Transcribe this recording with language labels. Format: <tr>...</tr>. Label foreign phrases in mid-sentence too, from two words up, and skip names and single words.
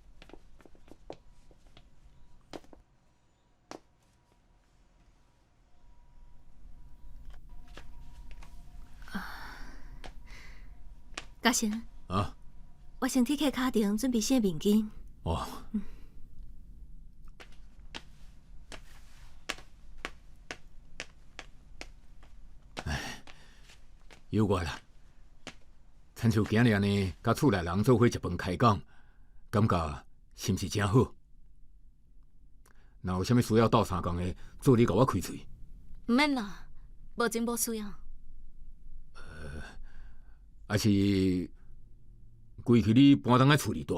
<nan>嘉诚。我先去客卡亭准备些面巾。哦。有我啦，亲像今日安尼，甲厝内人做伙食饭开讲，感觉是毋是真好？若有啥物需要斗相共的，做你甲我开嘴。毋免啦，无真无需要。还是规气你搬当来厝里住。</nan>